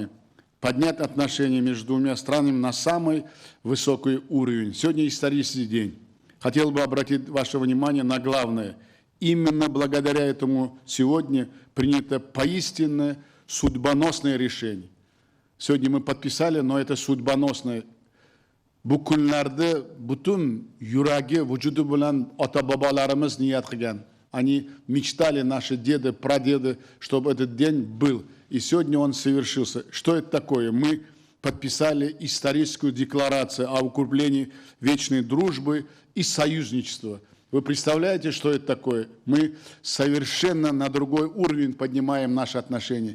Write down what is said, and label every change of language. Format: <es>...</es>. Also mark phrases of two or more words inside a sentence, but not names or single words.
<ru>Поднять отношения между двумя странами на самый высокий уровень. Сегодня исторический день. Хотел бы обратить ваше внимание на главное. Именно благодаря этому сегодня принято поистине судьбоносное решение. Сегодня мы подписали, но это судьбоносное.</ru> <uz>Bu kunlarda butun yuragi, vujudi bilan ota-bobolarimiz niyat qilgan.</uz> <ru>Они мечтали, наши деды, прадеды, чтобы этот день был. И сегодня он совершился. Что это такое? Мы подписали историческую декларацию о укреплении вечной дружбы и союзничества. Вы представляете, что это такое? Мы совершенно на другой уровень поднимаем наши отношения.</ru>